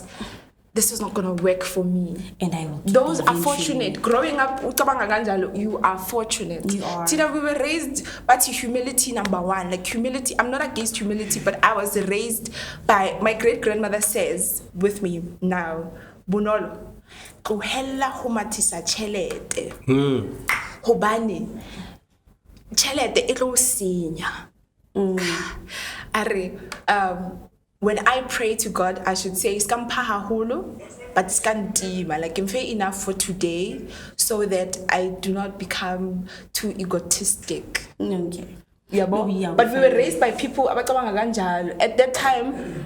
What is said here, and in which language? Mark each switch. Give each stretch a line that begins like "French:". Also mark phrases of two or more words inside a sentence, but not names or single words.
English: This is not going to work for me. And I will. Those are fortunate. Growing up, you are fortunate. You are. Tina, we were raised by humility, number one. Like humility, I'm not against humility, but I was raised by, my great-grandmother says with me now,
Southern Sotho: Bonolo, tlohella ho mathisa tjhelete. Hobane, tjhelete e tlo senya.
English: When I pray to God, I should say, but skantima, like I'm fair enough for today, so that I do not become too egotistic. Okay. But we were raised by people at that time.